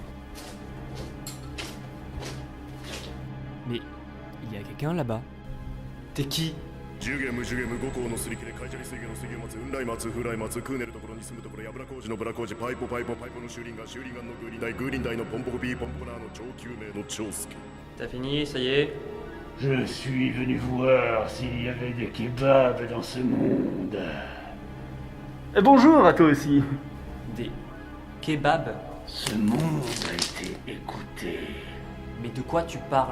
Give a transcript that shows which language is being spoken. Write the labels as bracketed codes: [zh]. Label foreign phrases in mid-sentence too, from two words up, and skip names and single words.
[fr] Mais il y a quelqu'un là-bas. T'es qui? [ja] ジュゲムジュゲム五行のすり切れカイジャリ水魚の水魚松雲来松フライ松クーネルところに住むところやぶら工事のブラ工事パイポパイポパイポの修理ガン修理ガンのグーリンダイグーリンダイのポンポコピーポンポナーの超救命の超助 [fr] T'as fini, ça y est? Je suis venu voir s'il y avait des kebabs dans ce monde. Bonjour à toi aussi. Des kebabs? Ce monde a été écouté, Mais de quoi tu parles?